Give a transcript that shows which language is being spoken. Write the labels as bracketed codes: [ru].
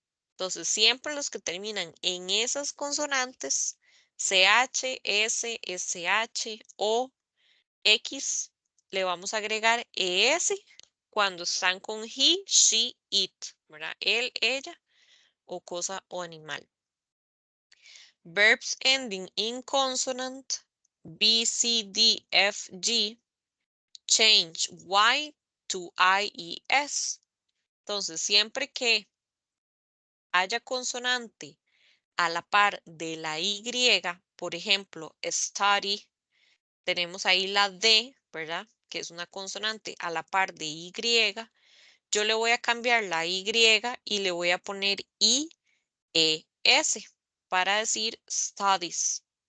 [es] Entonces, siempre los que terminan en esas consonantes, CH, S, SH o X, le vamos a agregar ES cuando están con [en] he, she, it, [es] ¿verdad? Él, ella o cosa o animal. [en] Verbs ending in consonant B, C, D, F, G change Y to IES. [es] Entonces, siempre que haya consonante a la par de la Y, por ejemplo, study, tenemos ahí la D, ¿verdad? Que es una consonante a la par de Y, yo le voy a cambiar la Y y le voy a poner IES para decir studies.